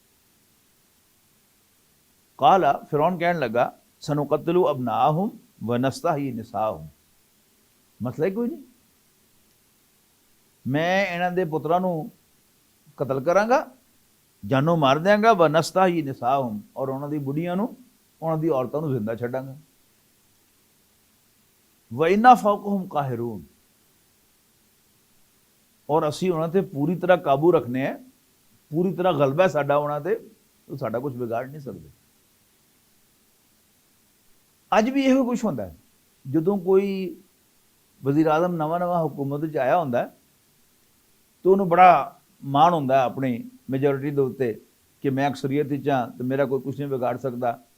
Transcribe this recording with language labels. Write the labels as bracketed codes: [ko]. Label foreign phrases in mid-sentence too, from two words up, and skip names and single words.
[pa] ਕਾਲਾ, ਫਿਰੌਨ ਕਹਿਣ ਲੱਗਾ, [ar] سنقتل أبناءهم و نستحیی نساءہم, [pa] ਮਸਲਾ ਹੀ ਕੋਈ ਨਹੀਂ, ਮੈਂ ਇਹਨਾਂ ਦੇ ਪੁੱਤਰਾਂ ਨੂੰ ਕਤਲ ਕਰਾਂਗਾ, ਜਾਨੋਂ ਮਾਰ ਦਿਆਂਗਾ, [ar] و نستحیی نساءہم, [pa] ਔਰ ਉਹਨਾਂ ਦੀ ਬੁੱਢੀਆਂ ਨੂੰ, ਉਹਨਾਂ ਦੀ ਔਰਤਾਂ ਨੂੰ ਜ਼ਿੰਦਾ ਛੱਡਾਂਗਾ। [ar] وَإِنَّا فَوْقَهُمْ قَاهِرُونَ, [pa] ਔਰ ਅਸੀਂ ਉਹਨਾਂ ਤੇ ਪੂਰੀ ਤਰ੍ਹਾਂ ਕਾਬੂ ਰੱਖਨੇ ਹੈ, ਪੂਰੀ ਤਰ੍ਹਾਂ ਗਲਬਾ ਸਾਡਾ ਉਹਨਾਂ ਤੇ, ਉਹ ਸਾਡਾ ਕੁਝ ਵਿਗਾੜ ਨਹੀਂ ਸਕਦੇ। ਅੱਜ ਵੀ ਇਹੋ ਕੁਛ ਹੁੰਦਾ ਹੈ, ਜਦੋਂ ਕੋਈ ਵਜ਼ੀਰ ਆਜ਼ਮ ਨਵਾਂ ਹੁਕੂਮਤ 'ਚ ਆਇਆ ਹੁੰਦਾ ਤਾਂ ਉਹਨੂੰ ਬੜਾ ਮਾਣ ਹੁੰਦਾ ਹੈ ਆਪਣੀ ਮੈਜੋਰਿਟੀ ਦੇ ਉੱਤੇ ਕਿ ਮੈਂ ਅਕਸਰੀਅਤ ਵਿੱਚ ਹਾਂ ਤੇ ਮੇਰਾ ਕੋਈ ਕੁਛ ਨਹੀਂ ਵਿਗਾੜ ਸਕਦਾ।